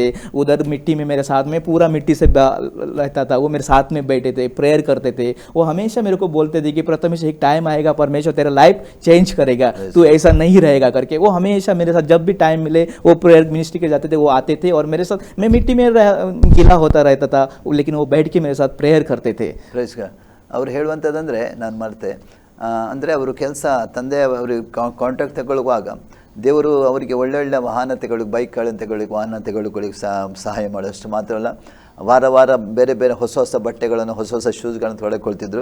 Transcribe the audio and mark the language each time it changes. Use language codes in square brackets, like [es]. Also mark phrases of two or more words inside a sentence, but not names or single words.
[hi] उधर मिट्टी में मेरे साथ में पूरा मिट्टी से रहता था, वो मेरे साथ में बैठे थे, प्रेयर करते थे। वो हमेशा मेरे को बोलते थे कि प्रथमेश एक टाइम आएगा परमेश्वर तेरा लाइफ चेंज करेगा, तू ऐसा नहीं रहेगा करके। वो हमेशा मेरे साथ जब भी टाइम मिले वो [en] prayer ministry [hi] के जाते थे, वो आते थे और मेरे साथ, मैं मिट्टी में गिला होता रहता था लेकिन वो बैठ के मेरे साथ प्रेयर करते थे। [en] Praise God. [kn] ಅವ್ರು ಹೇಳುವಂಥದ್ದಂದರೆ ನಾನು ಮರೆತೆ, ಅಂದರೆ ಅವರು ಕೆಲಸ ತಂದೆ ಅವ್ರಿಗೆ ಕಾಂಟ್ರಾಕ್ಟ್ ತಗೊಳ್ಳುವಾಗ ದೇವರು ಅವರಿಗೆ ಒಳ್ಳೊಳ್ಳೆ ವಾಹನತೆಗಳಿಗೆ, ಬೈಕ್ಗಳನ್ನು ತಗೊಳ್ಳಿಕ್ಕೆ, ವಾಹನತೆಗಳಿಗೆ ಸಹಾಯ ಮಾಡೋಷ್ಟು ಮಾತ್ರ ಅಲ್ಲ, ವಾರ ವಾರ ಬೇರೆ ಬೇರೆ ಹೊಸ ಹೊಸ ಬಟ್ಟೆಗಳನ್ನು, ಹೊಸ ಹೊಸ ಶೂಸ್ಗಳನ್ನು ತೊಳೆಕೊಳ್ತಿದ್ರು.